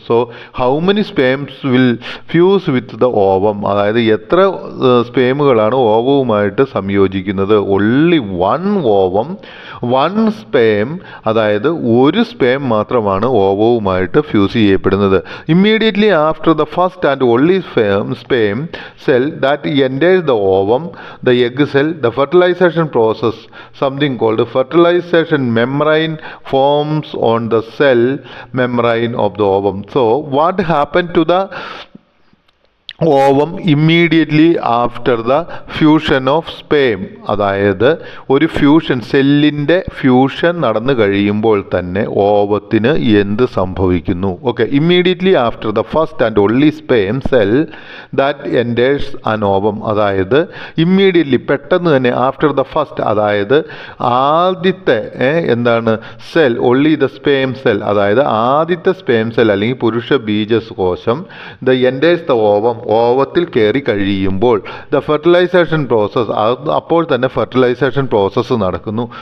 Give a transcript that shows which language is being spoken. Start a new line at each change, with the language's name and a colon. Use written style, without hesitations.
English: So how many sperms will fuse with the ovum?
Malayalam: അതായത് എത്ര സ്പേമുകളാണ് ഓവവുമായിട്ട് സംയോജിക്കുന്നത്?
English: only one ovum, one sperm,
Malayalam: അതായത് ഒരു sperm മാത്രമാണ് ഓവവുമായിട്ട് ഫ്യൂസ് ചെയ്യപ്പെടുന്നത്.
English: Immediately after the first and only sperm cell that enters the ovum, the egg cell, the fertilization process, something called fertilization membrane forms on the cell membrane of the ovum. So what happened to the ovum immediately after the fusion of sperm,
Malayalam: അതായത് ഒരു fusion, സെല്ലിൻ്റെ fusion നടന്നു കഴിയുമ്പോൾ തന്നെ ഓവത്തിന് എന്ത് സംഭവിക്കുന്നു? Okay,
English: immediately after the first and only sperm cell that enters an ovum,
Malayalam: അതായത് immediately പെട്ടെന്ന് തന്നെ
English: after the first,
Malayalam: അതായത് ആദ്യത്തെ cell,
English: only the sperm cell,
Malayalam: അതായത് ആദ്യത്തെ സ്പേം സെൽ അല്ലെങ്കിൽ പുരുഷ ബീജകോശം
English: the enters the ovum,
Malayalam: ഓവത്തിൽ കയറി കഴിയുമ്പോൾ
English: the fertilization process,
Malayalam: അപ്പോൾ തന്നെ ഫെർട്ടിലൈസേഷൻ പ്രോസസ്സ് നടക്കുന്നു.